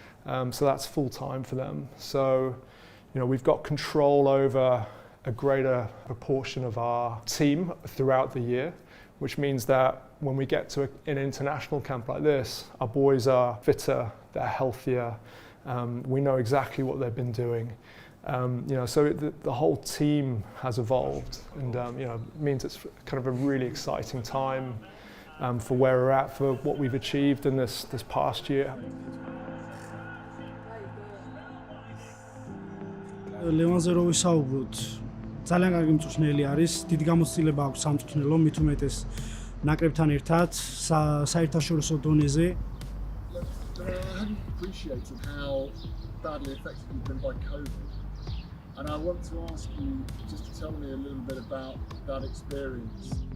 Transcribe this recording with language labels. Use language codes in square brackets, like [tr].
[en] So that's full time for them. So, we've got control over a greater proportion of our team throughout the year, which means that when we get to an international camp like this, our boys are fitter, they're healthier, we know exactly what they've been doing. So the whole team has evolved, and means it's kind of a really exciting time for where we're at, for what we've achieved in this past year. [ka] ლევანზე რო ვისაუბროთ, ძალიან კარგი მწვრთნელი არის, დიდი გამოცდილება აქვს სამწვრთნელო, მით უმეტეს ნაკრებთან ერთად საერთაშორისო დონეზე. [en] Have you appreciated how badly affected you've been by COVID? And I want to ask you just to tell me a little bit about that experience.